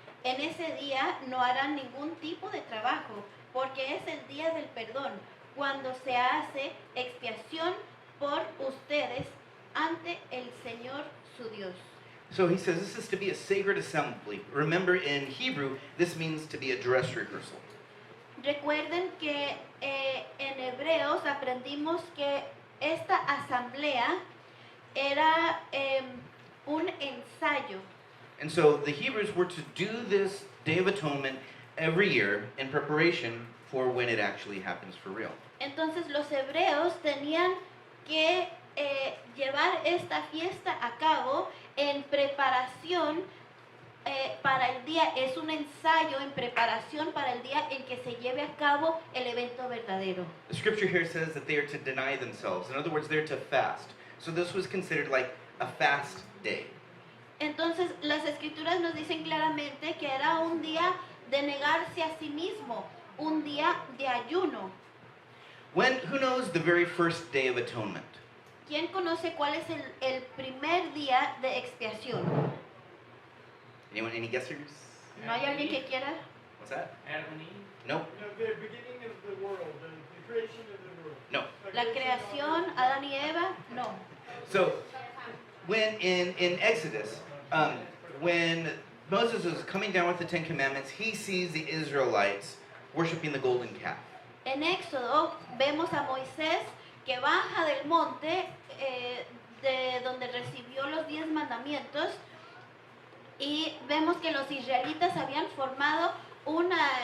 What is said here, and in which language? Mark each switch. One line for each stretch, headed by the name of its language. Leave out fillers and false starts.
Spanish: En ese día no harán ningún tipo de trabajo, porque es el día del perdón, cuando se hace expiación por ustedes ante el Señor su Dios.
English: So he says this is to be a sacred assembly. Remember, in Hebrew, this means to be a dress rehearsal.
Spanish: Recuerden que en Hebreos aprendimos que esta asamblea era un ensayo.
English: And so the Hebrews were to do this Day of Atonement every year in preparation for when it actually happens for real.
Spanish: Entonces los hebreos tenían que llevar esta fiesta a cabo en preparación para el día, es un ensayo en preparación para el día en que se lleve a cabo el evento verdadero.
English: The scripture here says that they are to deny themselves. In other words, they're to fast. So this was considered like a fast day.
Spanish: Entonces las escrituras nos dicen claramente que era un día de negarse a sí mismo, un día de ayuno.
English: Who knows the very first day of atonement?
Spanish: ¿Quién conoce cuál es el primer día de expiación?
English: Anyone? Any guessers?
Spanish: ¿No hay alguien que quiera?
English: What's that? Adam and Eve. Nope. The beginning of the world, the creation of the world. No.
Spanish: La creación, Adán y Eva, no.
English: So, when in Exodus, when Moses is coming down with the Ten Commandments, he sees the Israelites worshiping the golden calf.
Spanish: En Éxodo vemos a Moisés que baja del monte de donde recibió los 10 mandamientos y vemos que los israelitas habían formado una...